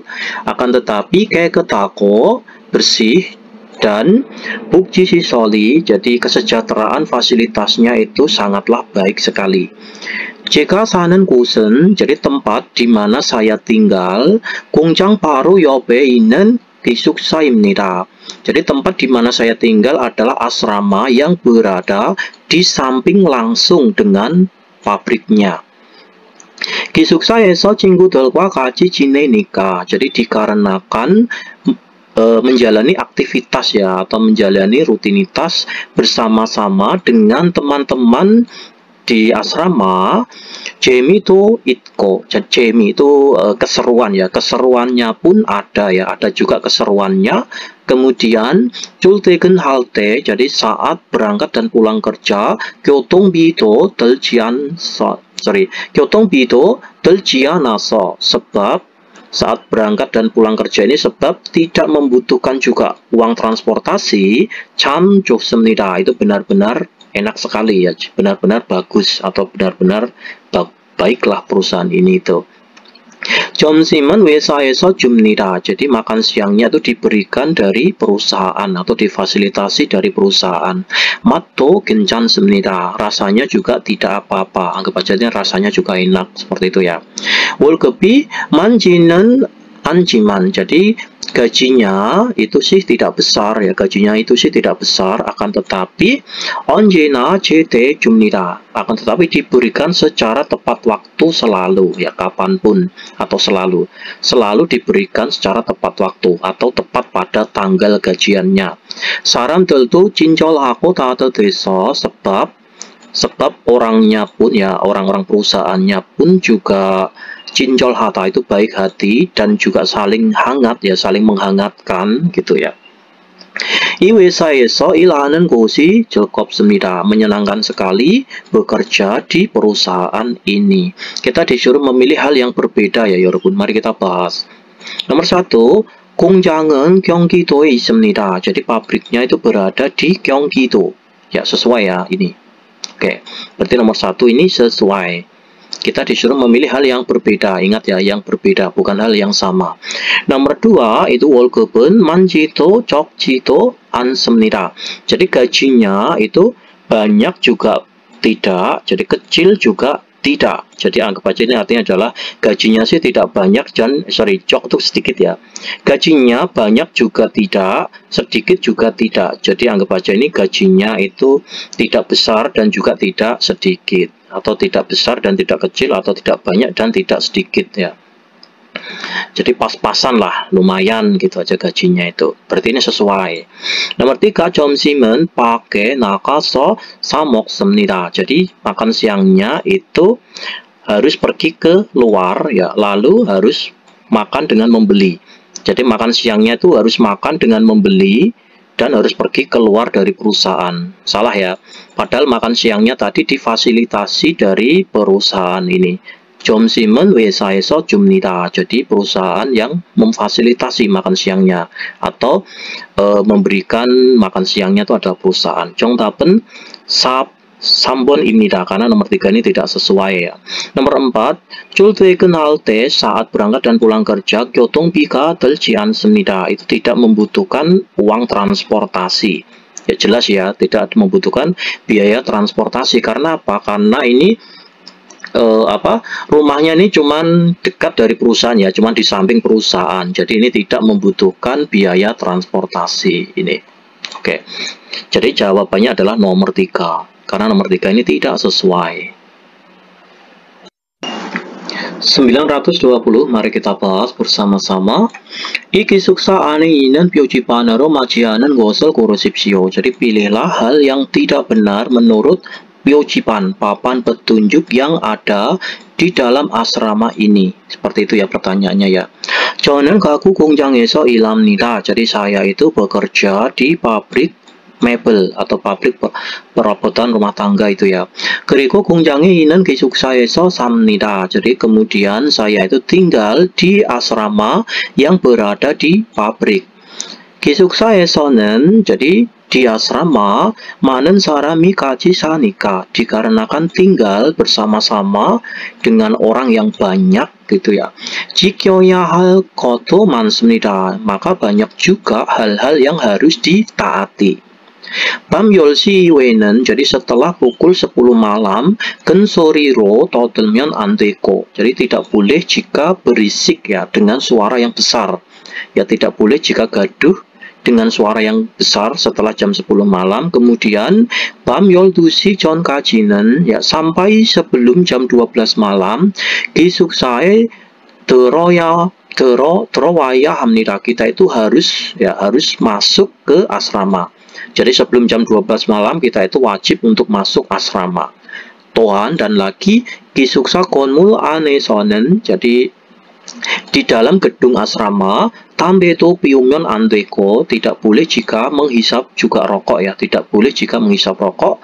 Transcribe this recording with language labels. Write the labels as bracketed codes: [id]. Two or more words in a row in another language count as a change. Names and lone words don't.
[id] Akan tetapi 깨끗하고 bersih dan 복지시설이, jadi kesejahteraan fasilitasnya itu sangatlah baik sekali. [ko] 제가 사는 곳은, [id] jadi tempat di mana saya tinggal, [ko] 공장 바로 옆에 있는 기숙사입니다. [id] Jadi tempat di mana saya tinggal adalah asrama yang berada di samping langsung dengan pabriknya. [ko] 기숙사에서 친구들과 같이 지내니까, [id] jadi dikarenakan menjalani aktivitas ya atau menjalani rutinitas bersama-sama dengan teman-teman di asrama. [ko] 재미도 있고, [id] 재미 itu keseruan ya, keseruannya pun ada ya, ada juga keseruannya. [ko] Kemudian 출퇴근할 때, [id] jadi saat berangkat dan pulang kerja, [ko] 교통비도 들지 않아서, [id] sebab saat berangkat dan pulang kerja ini sebab tidak membutuhkan juga uang transportasi. [ko] 참 좋습니다, [id] itu benar-benar enak sekali ya, benar-benar bagus atau benar-benar baiklah perusahaan ini itu. [ko] 점심은 회사에서 줍니다. [id] Jadi makan siangnya itu diberikan dari perusahaan atau difasilitasi dari perusahaan. [ko] 맛도 괜찮습니다. [id] Rasanya juga tidak apa-apa. Anggap aja rasanya juga enak seperti itu ya. [ko] 월급이 많지는 않지만, [id] jadi gajinya itu sih tidak besar ya, gajinya itu sih tidak besar, akan tetapi [ko] 언제나 제때 줍니다, [id] akan tetapi diberikan secara tepat waktu selalu ya, kapanpun atau selalu diberikan secara tepat waktu atau tepat pada tanggal gajiannya. [ko] 사람들도 친절하고 따뜻해서, [id] sebab orangnya pun ya, orang-orang perusahaannya pun juga cincolhata, itu baik hati dan juga saling hangat ya, saling menghangatkan gitu ya. [ko] 이 회사에서 일하는 곳이 즐겁습니다. [id] Menyenangkan sekali bekerja di perusahaan ini. Kita disuruh memilih hal yang berbeda ya 여러분. Mari kita bahas. Nomor 1, [ko] 공장은 경기도에 있습니다. [id] Jadi pabriknya itu berada di Gyeonggi-do. Ya, sesuai ya ini. Oke, berarti nomor 1 ini sesuai. Kita disuruh memilih hal yang berbeda. Ingat ya, yang berbeda, bukan hal yang sama. Nomor 2 itu [ko] 월급은 많지도 적지도 않습니다. [id] Jadi gajinya itu banyak juga tidak, jadi kecil juga tidak. Jadi anggap aja ini artinya adalah gajinya sih tidak banyak dan jok itu sedikit ya. Gajinya banyak juga tidak, sedikit juga tidak. Jadi anggap aja ini gajinya itu tidak besar dan juga tidak sedikit, atau tidak besar dan tidak kecil, atau tidak banyak dan tidak sedikit ya. Jadi pas-pasan lah, lumayan gitu aja gajinya itu. Berarti ini sesuai. Nomor 3, [ko] 점심은 밖에 나가서 사 먹습니다. [id] Jadi makan siangnya itu harus pergi ke luar ya, lalu harus makan dengan membeli. Jadi makan siangnya itu harus makan dengan membeli dan harus pergi keluar dari perusahaan. Salah ya. Padahal makan siangnya tadi difasilitasi dari perusahaan ini. [ko] 점심은 회사에서 줍니다. [id] Jadi perusahaan yang memfasilitasi makan siangnya atau memberikan makan siangnya itu adalah perusahaan. [ko] 정답은 3번입니다. [id] Karena nomor 3 ini tidak sesuai ya. Nomor 4, [ko] 출퇴근할 때 [id] saat berangkat dan pulang kerja [ko] 교통비가 들지 않습니다. [id] Itu tidak membutuhkan uang transportasi. Ya jelas ya, tidak membutuhkan biaya transportasi. Karena apa? Karena ini rumahnya ini cuman dekat dari perusahaan ya, cuman di samping perusahaan. Jadi ini tidak membutuhkan biaya transportasi ini. Oke. Jadi jawabannya adalah nomor 3. Karena nomor 3 ini tidak sesuai. 920, mari kita bahas bersama-sama. [ko] 이 기숙사 안에 있는 표지판으로 맞지 않은 것을 고르십시오. [id] Jadi pilihlah hal yang tidak benar menurut 표지판, papan petunjuk yang ada di dalam asrama ini. Seperti itu ya pertanyaannya ya. [ko] 저는 가구 공장에서 일합니다. [id] Jadi saya itu bekerja di pabrik mebel atau pabrik perabotan rumah tangga itu ya. [ko] 그리고 공장에 있는 기숙사에서 삽니다. [id] Jadi kemudian saya itu tinggal di asrama yang berada di pabrik. 기숙사에서는 jadi di asrama [ko] 많은 사람이 같이 사니까 [id] dikarenakan tinggal bersama-sama dengan orang yang banyak gitu ya. [ko] 지켜야 할 것도 많습니다. [id] Maka banyak juga hal-hal yang harus ditaati. [ko] 밤 10시 이후에는 [id] jadi setelah pukul 10 malam [ko] 근소리로 떠들면 안 되고 [id] jadi tidak boleh jika berisik ya dengan suara yang besar ya, tidak boleh jika gaduh dengan suara yang besar setelah jam 10 malam. Kemudian [ko] 밤 12시 전까지는 [id] ya sampai sebelum jam 12 malam [ko] 기숙사에 들어와야 합니다. [id] Kita itu harus masuk ke asrama. Jadi sebelum jam 12 malam kita itu wajib untuk masuk asrama. 또한 dan lagi [ko] 기숙사 건물 안에서는 [id] jadi di dalam gedung asrama [ko] 담배도 피우면 안 되고 [id] tidak boleh jika menghisap juga rokok ya, tidak boleh jika menghisap rokok.